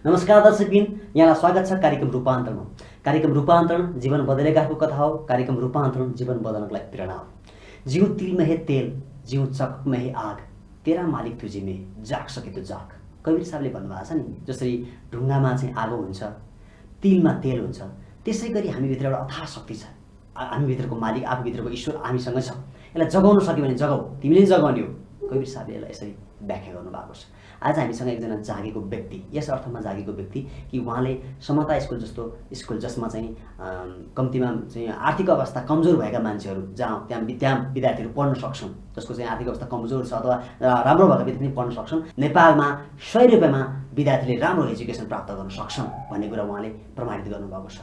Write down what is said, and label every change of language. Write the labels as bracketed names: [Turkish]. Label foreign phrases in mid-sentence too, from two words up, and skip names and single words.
[Nepali] नमस्कार दर्शकबिन, यहाँलाई स्वागत छ कार्यक्रम रूपान्तरणमा। कार्यक्रम रूपान्तरण जीवन बदलेकाको कथा हो। कार्यक्रम रूपान्तरण जीवन बदल्नको लागि प्रेरणा हो। [Hindi] जिउ तिल में है तेल, जिउ चक में है आग, तेरा मालिक तुझी में जाग सके तो जाग। [Nepali] कबीर साहबले भन्नुभएको छ नि, जसरी ढुङ्गामा चाहिँ आगो हुन्छ, तिलमा तेल हुन्छ, त्यसै गरी हामीभित्र एउटा अथाह शक्ति छ। हामीभित्रको मालिक, आफूभित्रको ईश्वर हामीसँग छ। यसलाई जगाउन सक्यो भने जगाऊ, तिमीले जगाउने हो। कबीर साहबले यसलाई यसरी व्याख्या गर्नुभएको छ। आज हामीसँग एकजना जागेको व्यक्ति, यस अर्थमा जागेको व्यक्ति कि उहाँले समता स्कुल जस्तो स्कुल जसमा चाहिँ कम्तीमा चाहिँ आर्थिक अवस्था कमजोर भएका मान्छेहरू त्यहाँ विद्यार्थीहरू पढ्न सक्छन्, जसको चाहिँ आर्थिक अवस्था कमजोर छ अथवा राम्रो भएका विद्यार्थी पढ्न सक्छन्, नेपालमा 100 रुपियाँमा विद्यार्थीले राम्रो एजुकेसन प्राप्त गर्न सक्छन् भन्ने कुरा उहाँले प्रमाणित गर्नुभएको छ।